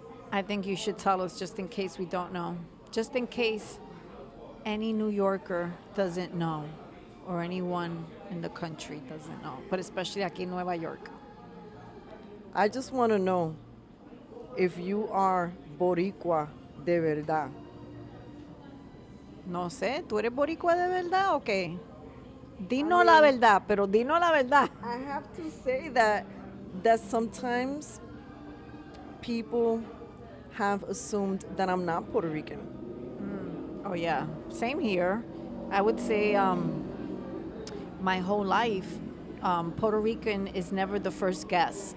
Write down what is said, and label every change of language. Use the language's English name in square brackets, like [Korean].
[English] I think you should tell us just in case we don't know. Just in case any New Yorker doesn't know or anyone in the country doesn't know, but especially [Spanish] aquí [English] in Nueva York. I just want to know if you are Boricua [Spanish] de verdad. No sé, ¿tú eres boricua de verdad o qué? Dinos la verdad, pero dinos la verdad. [English] I have to say that sometimes people have assumed that I'm not Puerto Rican. Oh yeah, same here. I would say my whole life, Puerto Rican is never the first guess.